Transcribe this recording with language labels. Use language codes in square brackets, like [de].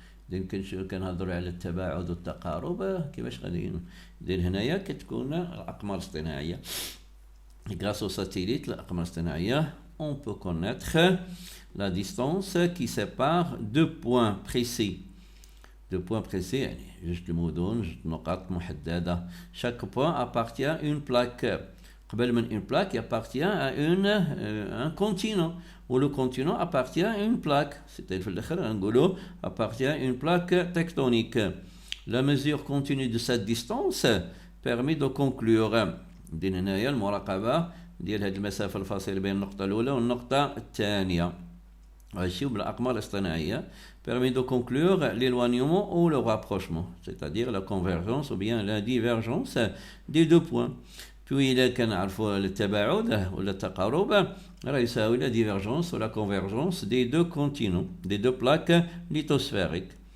[ar] يمكن كنهضروا على التباعد والتقارب كيفاش غادي ندير هنايا كتكون الاقمار الاصطناعيه [fr] grâce au satellite [ar] الاقمار الاصطناعيه [fr] on peut connaître la distance qui sépare deux points précis [ar] يعني جوج المدن جوج نقاط محدده. [fr] chaque point appartient à une plaque. [ar] قبل من [fr] une plaque appartient à un continent ou le continent appartient à une plaque. C'est-à-dire [ar] في الآخر نقولوا [fr] appartient à une plaque tectonique. La mesure continue de cette distance permet de conclure. [ar] دين هنايا المراقبة ديال هذه المسافة الفاصلة بين النقطة الأولى والنقطة الثانية. هادشي بالأقمار الاصطناعية [fr] permet de conclure l'éloignement ou le rapprochement, c'est-à-dire la convergence ou bien la divergence des deux points. Puis [ar] إذا كنعرفوا التباعد ولا التقارب راه يساوي [fr] la divergence ou la convergence des deux continents, des deux plaques lithosphériques.